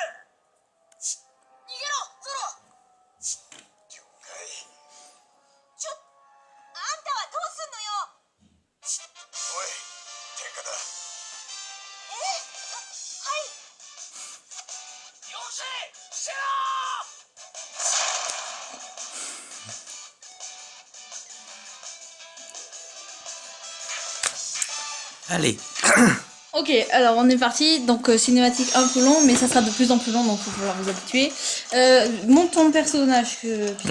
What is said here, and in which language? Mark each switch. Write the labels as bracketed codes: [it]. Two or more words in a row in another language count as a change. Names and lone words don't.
[ja] 逃げろゾロ。了解。あんたはどうすんのよ。おい天下だ。はい。よせせろ。 [fr] Allez. Ok, alors on est parti, donc cinématique un peu long, mais ça sera de plus en plus long, donc il va falloir vous habituer. Monte ton personnage, Picard,